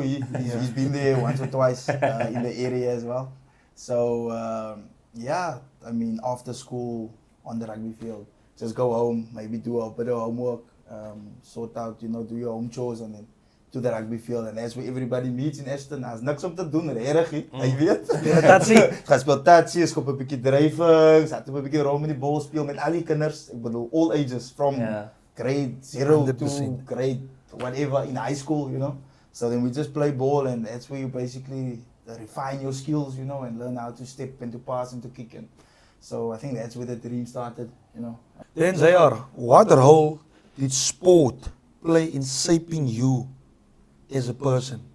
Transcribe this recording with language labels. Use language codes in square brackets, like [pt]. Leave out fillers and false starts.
[en] He's been there once or twice in the area as well. So yeah, I mean, after school on the rugby field, just go home, maybe do a bit of homework, sort out, you know, do your home chores, and then to the rugby field. And that's where everybody meets in Ashton. [af] Daar's niks om te doen, regtig, jy weet. Tatsie. Gaan speel tatsie, skop 'n bietjie drywings, gaan 'n bietjie rond met die bal speel met al die kinders. Ek bedoel [en] all ages from grade 0 to 100%. grade whatever in high school, you know. So then we just play ball, and that's where you basically refine your skills, you know, and learn how to step and to pass and to kick. And so I think that's where the dream started, you know. Then Zayar, what role did sport play in shaping you as a person?